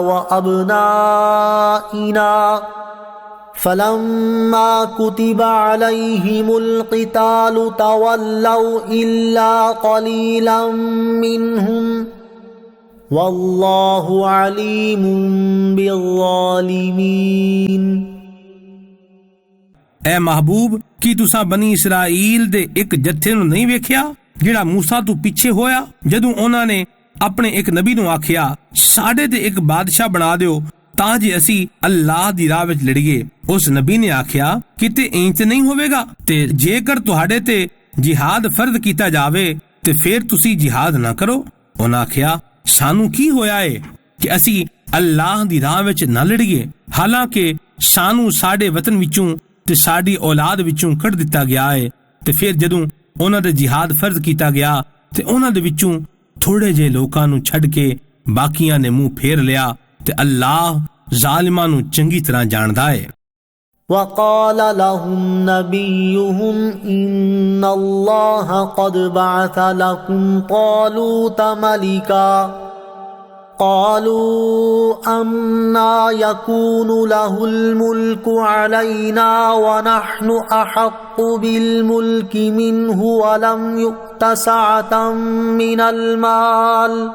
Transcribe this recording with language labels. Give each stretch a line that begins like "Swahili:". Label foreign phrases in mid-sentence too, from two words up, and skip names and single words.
Arabic: وأبنائنا فلما كتب عليهم القتال تولوا إلا قليلا منهم والله عليم بالظالمين۔
Punjabi: اے محبوب کی تساں بنی اسرائیل دے ایک جتھے نو نہیں ویکھیا جڑا موسیٰ تو پیچھے ہویا جدوں انہاں نے اپنے ایک نبی نو آکھیا ساڈے تے ایک بادشاہ بنا دیو تاں جے اسی اللہ دی راہ وچ لڑیے۔ اس نبی نے آکھیا کتے اینج تے نہیں ہوے گا تے جے کر تہاڈے تے جہاد فرض کیتا جاوے تے پھر تسی جہاد نہ کرو۔ انہاں آکھیا سانو کی ہویا ہے کہ اسی اللہ دی راہ وچ نہ لڑیے حالانکہ سانو ساڈے وطن وچوں تے ساڈی اولاد وچوں کڈ دتا گیا ہے۔ تے پھر جدوں انہاں دے جہاد فرض کیتا گیا تے انہاں دے وچوں تھوڑے جے لوکاں نو چھڈ کے باقیاں نے منہ پھیر لیا تے اللہ ظالماں نو چنگی طرح جاندا ہے۔
Arabic: وقال لهم نبيهم إن الله قد بعث لكم طالوت ملكا قالوا أنا يكون له الملك علينا ونحن أحق بالملك منه ولم يؤت سعة من المال